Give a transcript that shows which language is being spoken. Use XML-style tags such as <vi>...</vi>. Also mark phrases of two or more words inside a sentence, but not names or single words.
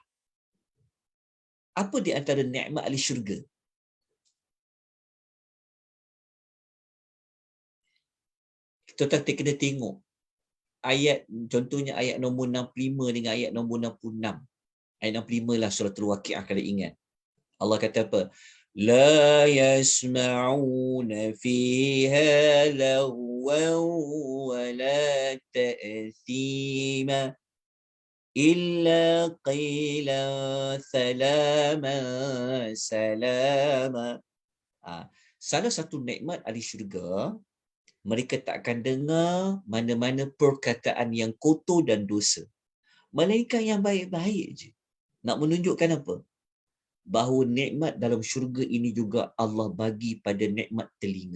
<ms>Apa di antara nikmat ahli syurga? Tuan-tuan kena tengok ayat, contohnya ayat nombor 65 dengan ayat nombor 66. Ayat 65 lah surah Al-Waqiah kalau ingat. Allah kata apa?</ms> <ar>لا يسمعون فيها لغوا ولا تأثيما إلا قيلا سلاما.</ar> <ms>Salah satu nikmat ahli syurga, mereka tak akan dengar mana-mana perkataan yang kotor dan dosa. Melainkan yang baik-baik je. Nak menunjukkan apa? Bahawa nikmat dalam syurga ini juga Allah bagi pada nikmat telinga.</ms>